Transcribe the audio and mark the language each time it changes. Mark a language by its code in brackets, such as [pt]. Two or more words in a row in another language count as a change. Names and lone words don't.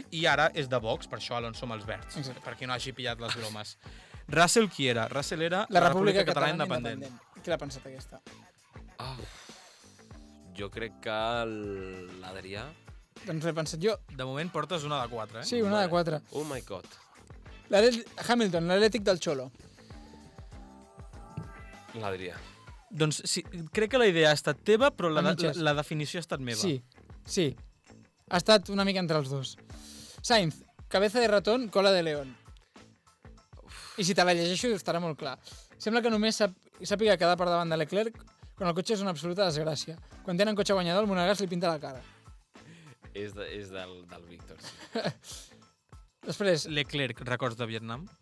[ca] i ara és de Vox, per això Alonso amb els verds, Exacte. per qui no hagi pillat les bromes. Russell qui era? Russell era La República Catalana Independent. Independent. Qui l'ha pensat aquesta? Jo crec que l'Adrià... Doncs l'he pensat jo. De moment portes una de 4, eh? Sí, una de 4. [en] Oh my god. [ca] Hamilton, l'Atlètic del Xolo. L'Adrià. Doncs sí, crec que la idea ha estat teva, però A mitges. la definició ha estat meva. Sí. Ha estat una mica entre els dos. Sainz, [es] cabeza de ratón, cola de león. [ca] I si te la llegeixo estarà molt clar. Sembla que només sàpiga quedar per davant de Leclerc quan el cotxe és una absoluta desgràcia. Quan tenen cotxe guanyador, el Monegas li pinta la cara. És del Víctor. Sí. Després, Leclerc, records de Vietnam?